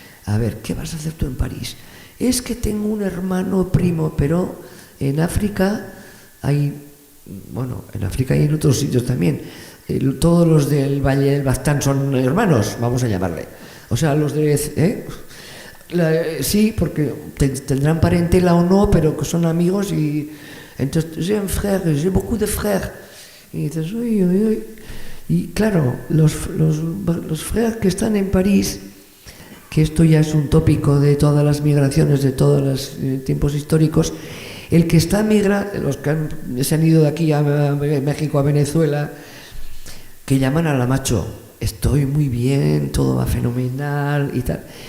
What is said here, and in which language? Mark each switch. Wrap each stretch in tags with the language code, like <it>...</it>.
<es>A ver, ¿qué vas a hacer tú en París? Es que tengo un hermano primo, pero en África hay, bueno, en África y en otros sitios también. Todos los del Valle del Baztán son hermanos, vamos a llamarle. O sea, los de... sí, porque tendrán parentela o no, pero que son amigos y... Entonces,</es> <fr>j'ai un frère, j'ai beaucoup de frères.</fr> <es>Y dices, uy, uy, uy. Y claro, los frères que están en París, que esto ya es un tópico de todas las migraciones, de todos los tiempos históricos, el que está migrando, los que se han ido de aquí a México, a Venezuela, que llaman a la macho, estoy muy bien, todo va fenomenal y tal.</es>